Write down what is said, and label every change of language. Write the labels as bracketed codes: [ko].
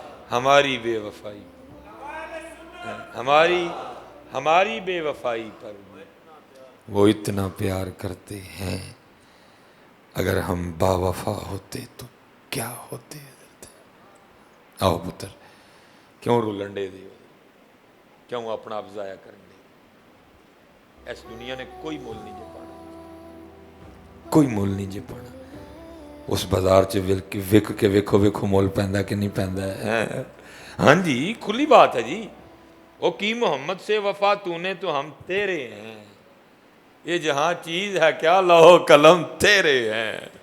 [ur] ہماری بے وفائی, ہماری بے وفائی پر وہ اتنا پیار کرتے ہیں, اگر ہم با وفا ہوتے تو کیا ہوتے. [pa] آؤ پتر کیوں رولنڈے دے, کیوں اپنا آپ ضائع کریں دے. اس دنیا نے کوئی مول نہیں جے پانا, کوئی مول نہیں جے پانا. اس بازار چ وک کے ویکھو ویکھو مول پیندا کہ نہیں پیندا ہے. [ur] ہاں جی کھلی بات ہے جی. وہ کی محمد سے وفا تو نے تو ہم تیرے ہیں, یہ جہاں چیز ہے کیا لوح قلم تیرے ہیں.